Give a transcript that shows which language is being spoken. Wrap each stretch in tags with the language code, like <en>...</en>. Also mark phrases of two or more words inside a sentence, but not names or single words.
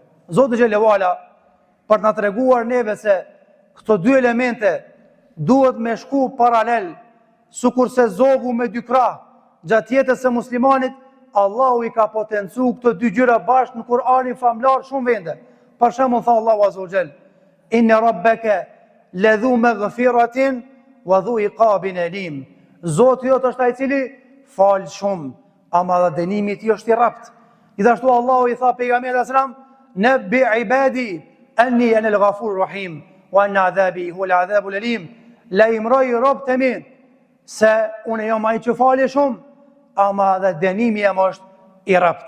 <sq>Zoti</sq> <ar>جلاله علا</ar> <sq>për na treguar neve se këto dy elemente duhet me shku paralel, sikurse zogu me dy krah gjatë jetës së muslimanit, Allahu i ka potencu këto dy gjëra bashkë në Kur'anin famlar shumë vende. Për shembull tha Allahu</sq> <ar>عز وجل: "إن ربك لذو مغفرة وذو عقاب أليم."</ar> <sq>Zoti jot është ai i cili fal shumë, ama dhe dënimi i tij është i rrapt. Gjithashtu Allahu i tha pejgamberit</sq> <ar>صلى الله عليه وسلم: "نبئ عبادي أني أنا الغفور الرحيم وأن عذابي هو العذاب الأليم."</ar> <sq>Lajmëroj robët e mi se unë jam ai që falë shumë, ama dhe dënimi jam është i rrapt.</sq>